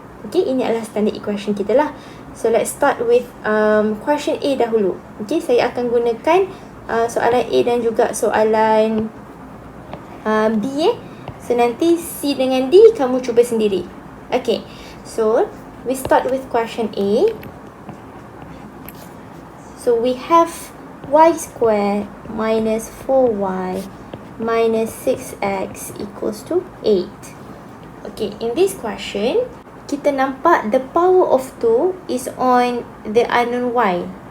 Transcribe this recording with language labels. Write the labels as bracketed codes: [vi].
[ms] Okay, ini adalah standard equation kita lah. [en] So let's start with question A dahulu. [ms] Okay, saya akan gunakan soalan A dan juga soalan B. So nanti C dengan D kamu cuba sendiri. [en] Okay, so we start with question A. So we have y square minus 4y minus 6x equals to 8. Okay, in this question, kita nampak the power of 2 is on the unknown y.